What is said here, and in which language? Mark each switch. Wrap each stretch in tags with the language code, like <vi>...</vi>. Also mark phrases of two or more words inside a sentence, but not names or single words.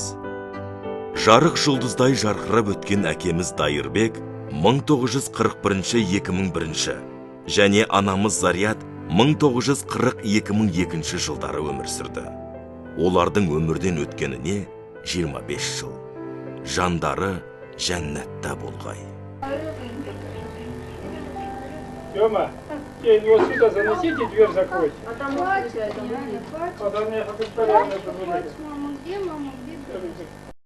<kk>Жарық жұлдыздай жарқырап өткен әкеміз Дайырбек 1941-2001 және анамыз Зарият 1940-2002 жылдары өмір сүрді. Олардың өмірден өткеніне 25 жыл. Жандары жәннатта болғай.</kk> <ru>Тёма, его сюда заносите, дверь закройте. А там мне хоть порядок. Мама, где мама? Где?</ru>